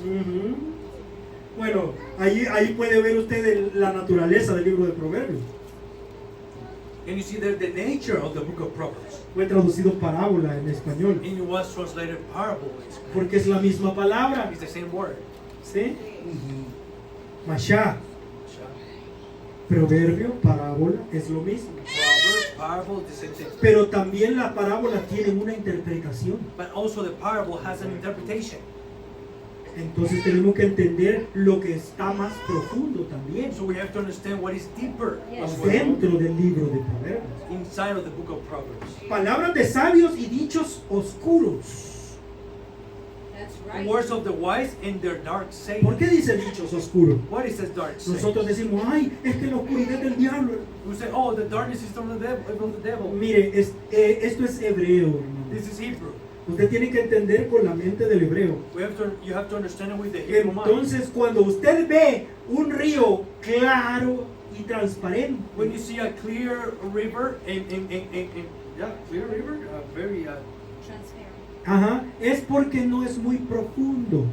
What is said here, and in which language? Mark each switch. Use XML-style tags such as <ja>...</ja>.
<es>Ujú. Bueno, ahí puede ver usted la naturaleza del libro de Proverbios.</es> <en>And you see the nature of the book of Proverbs.</en> <es>Fue traducido parábola en español,</es> <en>And it was translated parable.</en> <es>porque es la misma palabra.</es> <en>It's the same word.</en> <es>¿Sí? Mashá, proverbio, parábola, es lo mismo.</es> <en>Proverb, parable, the same thing.</en> <es>Pero también la parábola tiene una interpretación.</es> <en>But also the parable has an interpretation.</en> <es>Entonces tenemos que entender lo que está más profundo también</es> <en>So we have to understand what is deeper Yes. as well</en> <es>dentro del libro de Proverbios.</es> <en>inside of the book of Proverbs.</en> <es>Palabras de sabios y dichos oscuros.</es> <en>That's The right. words of the wise and their dark</en> <es>¿Por</es> <en>sayings.</en> <es>qué dice dichos oscuros?</es> <en>What is this dark saying?</en> <es>Nosotros decimos, ay, es que la oscuridad del diablo.</es> <en>We say, oh, the darkness is from the devil.</en> <es>Mire, esto es hebreo, hermano.</es> <en>This is Hebrew.</en> <es>Usted tiene que entender con la mente del hebreo.</es> <en>You have to understand it with the Hebrew mind.</en> <es>Entonces, cuando usted ve un río claro y transparente,</es> <en>When you see a clear river, clear river, very, Transparent.</en> <es>ajá, es porque no es muy profundo.</es>